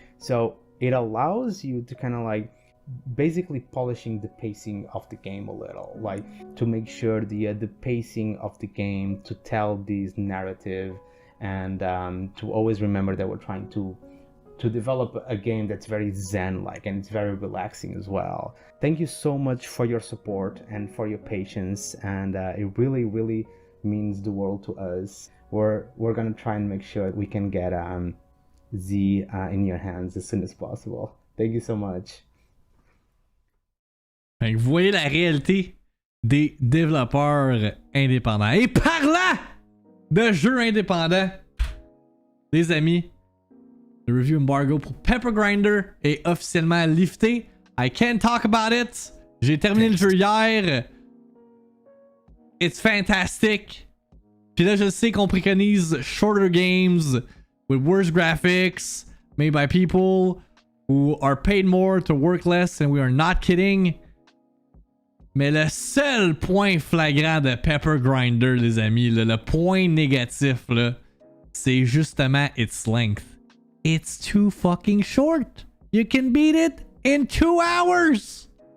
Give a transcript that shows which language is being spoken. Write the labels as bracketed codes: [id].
[en] So it allows you to kind of like basically polishing the pacing of the game a little, like to make sure the pacing of the game to tell this narrative, and to always remember that we're trying to develop a game that's very zen-like and it's very relaxing as well. Thank you so much for your support and for your patience, and it really means the world to us. We're gonna try and make sure we can get Z in your hands as soon as possible. Thank you so much. [fr] Fait que vous voyez la réalité des développeurs indépendants. Et parlant de jeux indépendants, les amis, le review embargo pour Pepper Grinder est officiellement lifté. [en] I can't talk about it. [fr] J'ai terminé le jeu hier. [en] It's fantastic. [fr] Puis là, je sais qu'on préconise [en] shorter games with worse graphics made by people who are paid more to work less, and we are not kidding. [fr] Mais le seul point flagrant de Pepper Grinder, les amis, là, le point négatif, là, c'est justement [en] its length. It's too fucking short. You can beat it in 2 hours.